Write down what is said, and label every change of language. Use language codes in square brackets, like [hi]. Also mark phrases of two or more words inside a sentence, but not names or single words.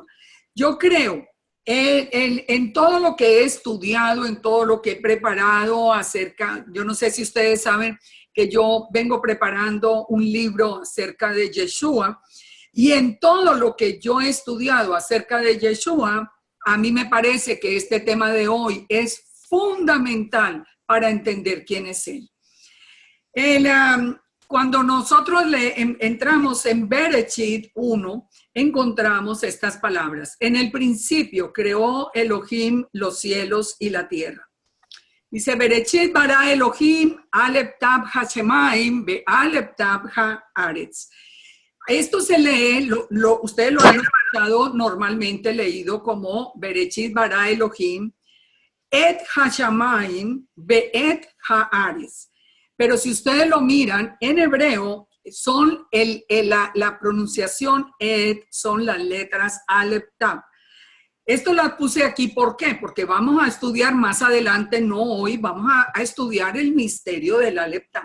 [es] Yo creo en todo lo que he estudiado, en todo lo que he preparado acerca, yo no sé si ustedes saben que yo vengo preparando un libro acerca de Yeshua, y en todo lo que yo he estudiado acerca de Yeshua, a mí me parece que este tema de hoy es fundamental para entender quién es Él. Cuando nosotros entramos en Bereshit 1, encontramos estas palabras. En el principio creó Elohim los cielos y la tierra. Dice, [he] בראשית ברא אלהים אלף תו השמים ו אלף תו הארץ. [es] Esto se lee, ustedes lo han escuchado normalmente leído como [he] בראשית ברא אלהים את השמים ו את הארץ. [es] Pero si ustedes lo miran, en hebreo, son la pronunciación et, son las letras [he] אלף תו. [es] Esto la puse aquí, ¿por qué? Porque vamos a estudiar más adelante, no hoy, vamos a estudiar el misterio del [he] אלף תו.